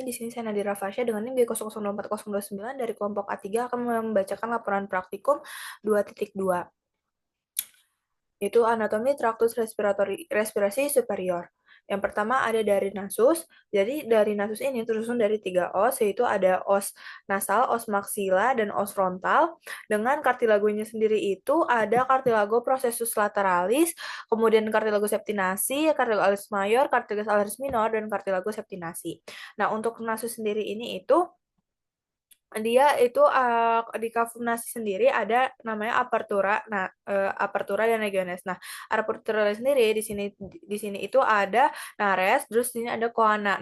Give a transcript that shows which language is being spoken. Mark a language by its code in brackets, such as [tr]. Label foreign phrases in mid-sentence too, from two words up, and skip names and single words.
[id] Di sini saya Nadira Fasya dengan NIM B002429 dari kelompok A3 akan membacakan laporan praktikum 2.2, yaitu anatomi traktus respirasi superior. Yang pertama ada dari nasus. Jadi dari nasus ini tersusun dari 3 os, yaitu ada os nasal, os maksila, dan os frontal. Dengan kartilagonya sendiri itu ada cartilago processus lateralis, kemudian cartilago septinasi, cartilago alis mayor, cartilago alis minor, dan cartilago septinasi. Nah, untuk nasus sendiri ini itu dia itu di kavum sendiri ada namanya apertura. Nah, apertura dan regiones. Nah, apertura sendiri di sini itu ada nares, terus di sini ada coana.